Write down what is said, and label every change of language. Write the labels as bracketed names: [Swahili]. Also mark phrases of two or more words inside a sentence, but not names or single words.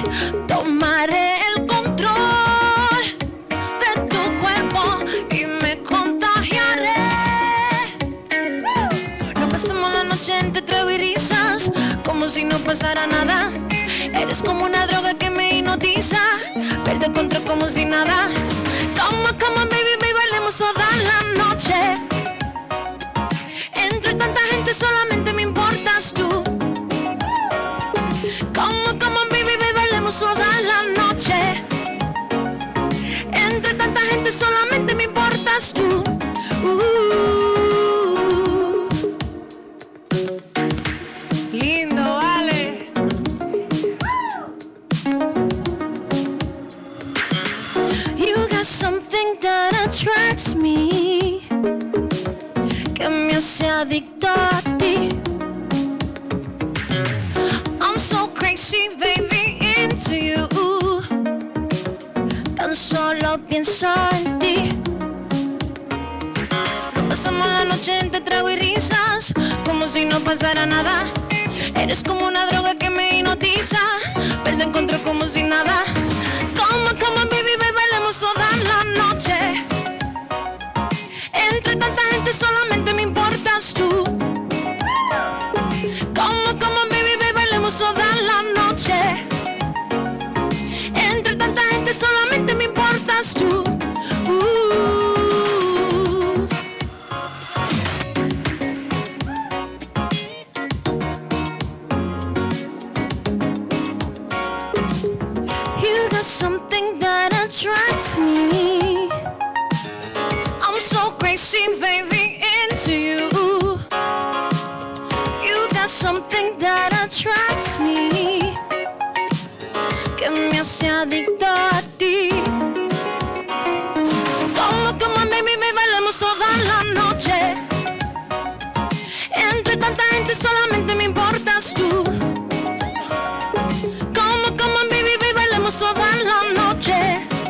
[Spanish] Tomaré el control de tu cuerpo y me contagiaré. No pasamos la noche entre trago y risas, como si no pasara nada. Eres como una droga que me hipnotiza, pierdo el control como si nada. [English] Come on, baby, baby, [Spanish] bailemos toda la noche. Entre tanta gente solamente me importas tú. [English] Come on, baby, baby, [Spanish] bailemos toda la noche. Entre tanta gente solamente me importas tú. Lindo, vale. [English] You got something that attracts me, [Spanish] que me hace adicto a ti. [English] I'm so crazy, baby, into you. [Spanish] Tan solo pienso en ti. Pasamos la noche entre trago y risas, como si no pasara nada. Eres como una droga que me hipnotiza, pierdo el control como si nada. [English] Come on, baby, baby, [Spanish] bailemos toda la noche. Entre tanta gente solamente me importas tú. [English] Come on, baby, baby, [Spanish] bailemos toda la noche. Entre tanta gente solamente me importas tú. [English] You got something that attracts me. I'm so crazy, baby, into you. You got something that attracts me, [Spanish] que me hace adicto a ti. [English] Come on, baby, baby, [Spanish] bailemos toda la noche. Entre tanta gente solamente me importas tú. [English] Come on, baby, baby, [Spanish] bailemos toda la noche.